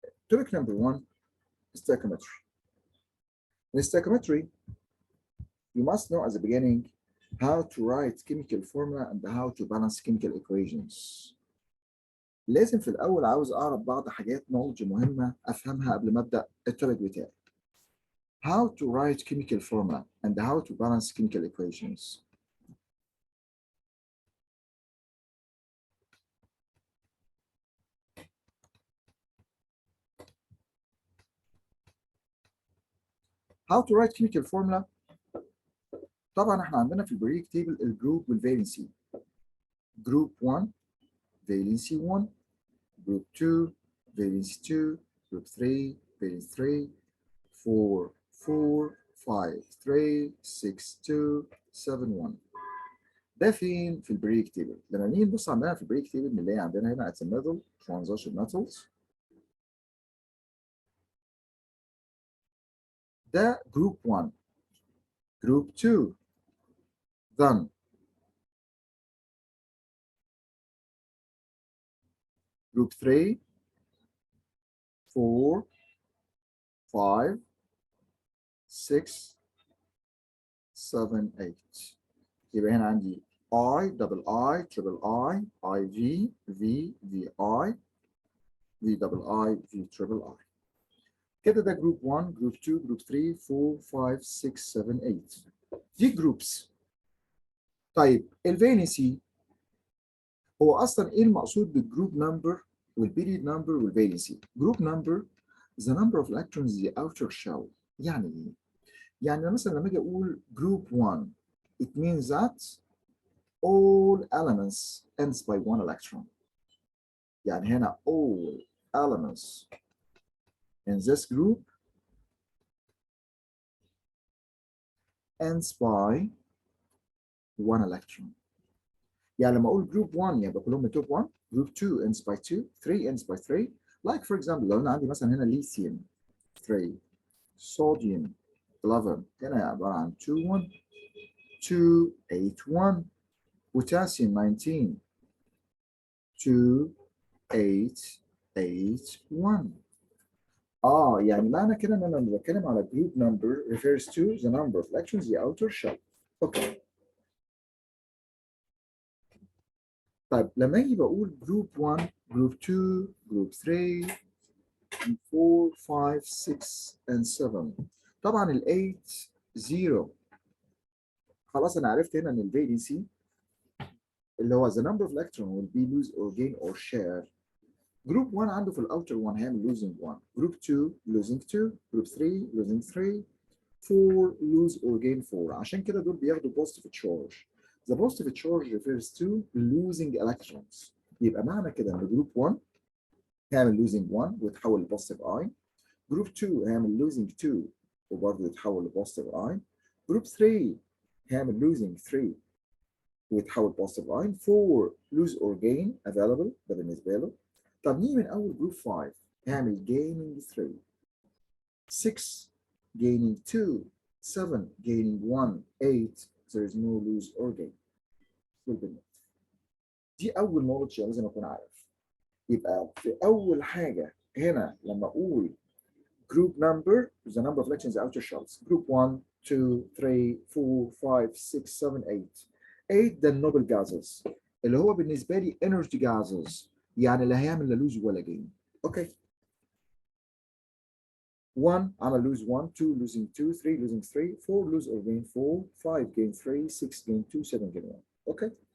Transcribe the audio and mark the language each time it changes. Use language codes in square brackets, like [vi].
[en] Topic number 1 stoichiometry. In stoichiometry, you must know at the beginning how to write chemical formula and how to balance chemical equations. [ar] لازم في الأول عاوز أعرف بعض حاجات [en] knowledge [ar] مهمة أفهمها قبل ما أبدأ التوبيك بتاعي. [en] How to write chemical formula and how to balance chemical equations. How to write chemical formula. [ar] طبعا احنا عندنا في البريك تيبل الجروب والفالنسي. جروب 1 [en] valency 1, group 2 valency 2, group 3 valency 3, 4 4 5 3 6 2 7 1. [ar] ده فين في البريك تيبل؟ لما نيجي نبص عندنا في البريك تيبل بنلاقي عندنا هنا [en] at the middle transition metals. [ar] ده [en] group 1. group 2 then group 3 4 5 6 7 8. [ar] يبقى هنا عندي [en] I double I triple I IV V VI V double I V triple I. [ar] كده ده جروب 1 جروب 2 جروب 3 4 5 6 7 8. دي جروبس. طيب الفالنسي هو اصلا ايه المقصود بالجروب نمبر والبيريد نمبر والفالنسي؟ جروب نمبر [en] the number of electrons in the outer shell. [ar] يعني ايه؟ يعني مثلا لما اجي اقول جروب 1 [en] it means that all elements ends by one electron. [ar] يعني هنا [en] all elements in this group ends by one electron. [ar] يعني لما اقول جروب 1 يبقى كلهم توب 1. [en] Group 2 ends by 2, 3 ends by 3. like for example [ar] لو انا عندي مثلا هنا ليثيوم 3, صوديوم 11 هنا عباره عن 2 1 2 8 1, بوتاسيوم 19 2 8 8 1. يعني معنى كده ان انا لما بتكلم على [en] group number refers to the number of electrons in the outer shell. [ar] اوكي. طيب لما اجي بقول [en] group 1 group 2 group 3 4 5 6 and 7. [ar] طبعا ال 8 0. خلاص انا عرفت هنا ان الفالنسي اللي هو [en] the number of electron will be lose or gain or share. [ar] جروب 1 عنده في الاوتر 1 هيعمل [en] losing 1. [ar] جروب 2 [en] losing 2. [ar] جروب 3 [en] losing 3. 4 lose or gain 4. [ar] عشان كده دول بياخدوا positive charge. [en] The positive charge refers to losing electrons. [ar] يبقى معنى كده ان جروب 1 هيعمل [en] losing 1 [ar] ويتحول لبوزيتيف اي. جروب 2 هيعمل [en] losing 2 [ar] وبرضه يتحول لبوزيتيف اي. جروب 3 هيعمل [en] losing 3 [ar] ويتحول بوزيتيف اي. [en] 4 lose or gain available [ar] ده بالنسبه له. طب نيجي من اول جروب 5 هيعمل [en] gaining 3. 6 gaining 2. 7 gaining 1. 8 there is no lose or gain. [ar] دي اول نولج لازم اكون عارف. يبقى في اول حاجه هنا لما اقول [en] group number the number of electrons in the outer shells. group 1 2 3 4 5 6 7 8. [ar] 8 ده النوبل gases اللي هو بالنسبه لي [en] energy gases [ar] يعني لا هيعمل لا لوز ولا جين. اوكي. [en] 1 [ar] عمل [en] lose 1 2 losing 2 3 losing 3 4 lose or gain 4 5 gain 3 6 gain 2 7 gain 1. Okay.